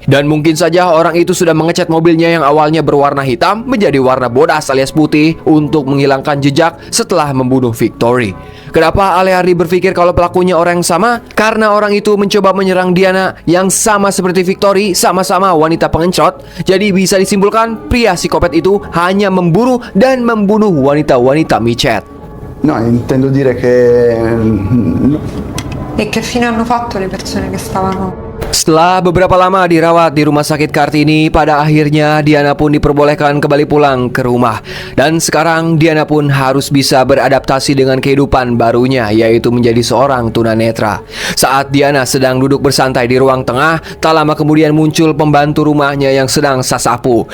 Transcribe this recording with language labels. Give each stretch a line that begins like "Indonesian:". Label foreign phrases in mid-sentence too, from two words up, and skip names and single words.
Indonesian: Dan mungkin saja orang itu sudah mengecat mobilnya yang awalnya berwarna hitam menjadi warna bodas alias putih untuk menghilangkan jejak setelah membunuh Victory. Kenapa Aleardi berpikir kalau pelakunya orang yang sama? Karena orang itu mencoba menyerang Diana yang sama seperti Victory, sama-sama wanita pengencot. Jadi bisa disimpulkan pria psikopat itu hanya memburu dan membunuh wanita-wanita micet.
Italian: No, intendo dire che E che fine hanno fatto le persone che stavano...
Indonesian: Setelah beberapa lama dirawat di rumah sakit Kartini, pada akhirnya Diana pun diperbolehkan kembali pulang ke rumah. Dan sekarang Diana pun harus bisa beradaptasi dengan kehidupan barunya, yaitu menjadi seorang tunanetra. Saat Diana sedang duduk bersantai di ruang tengah, tak lama kemudian muncul pembantu rumahnya yang sedang sasapu.